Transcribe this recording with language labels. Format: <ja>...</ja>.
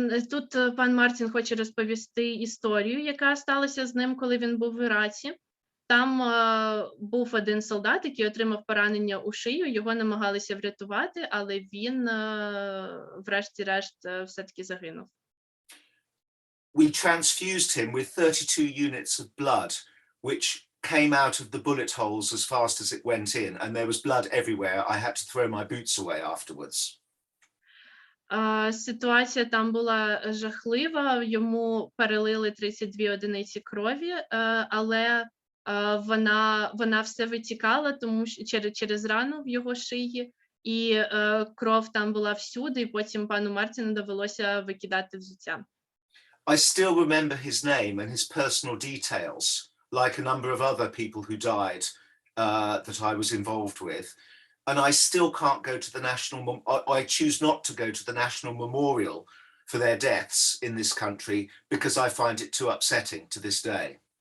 <uk>Тут пан Мартін хоче розповісти історію, яка сталася з ним, коли він був в Іраці. Там був один солдат, який отримав поранення у шию, його намагалися врятувати, але він, врешті-решт, все-таки загинув.</uk> <en>We transfused him with 32 units of blood, which came out of the bullet holes as fast as it went in, and there was blood everywhere. I had to throw my boots away afterwards.</en> <uk>Ситуація там була жахлива, йому перелили 32 одиниці крові, але вона все витікала, тому що через рану в його шиї, і кров там була всюди, і потім пану Мартіну довелося викидати взуття.</uk> <en>I still remember his name and his personal details, like a number of other people who died that I was involved with. And I still can't go to the I choose not to go to the national memorial for their deaths in this country because I find it too upsetting to this day.</en>